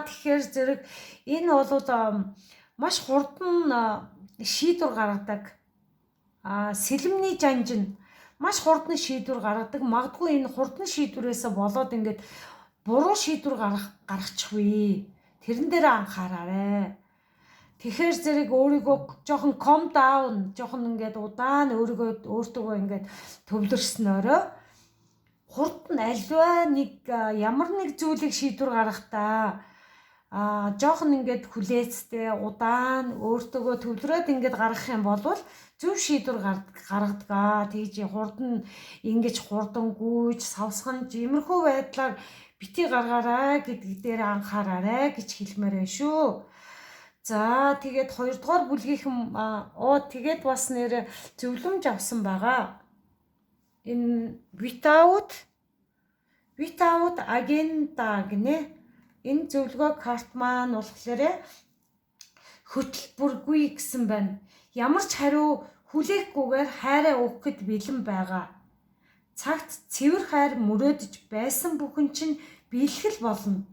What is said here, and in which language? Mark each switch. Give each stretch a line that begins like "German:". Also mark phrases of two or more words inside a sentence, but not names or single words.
Mongolian: Тэгэхээр зэрэг энэ бол маш хурдан шийдвэр гаргадаг. Сэлэмний жанжин маш хурдан шийдвэр гаргадаг. Магадгүй энэ хурдан шийдвэрээс болоод ингээд буруу шийдвэр гаргачихвээ. Тэрэн дээр анхаараарай. Тэгэхээр зэрэг өөрийгөө жоохон
English: calm down,
Mongolian: жоохон ингээд удаан өөртөөгөө ингээд төвлөрснөөрөө хурдан альва нэг ямар нэг зүйлийг шийдвэр гаргахдаа жоохон ингээд хүлээцтэй удаан өөртөөгөө төвлөрөөд ингээд гаргах юм бол зөв шийдвэр гаргадаг. Тэгж хурдан ингэж хурдан гүйж савсган иймэрхүү байдлаар бити гаргаарай гэдгийг дээр анхаараарай гэж хэлмээр байна шүү. За тэгээд 2 дугаар бүлгийнхэн тэгээд бас нэр зөвлөмж авсан байгаа. Энэ
English: without agenda
Mongolian: гинэ. Энэ зөвлөгөө карт маань болохоор хөтөлбөргүй гэсэн байна. Ямар ч хариу хүлээхгүйгээр хайраа өгөхөд бэлэн байгаа. Цагт цэвэр хайр мөрөөдөж байсан бүхэн чинь биелэх болно.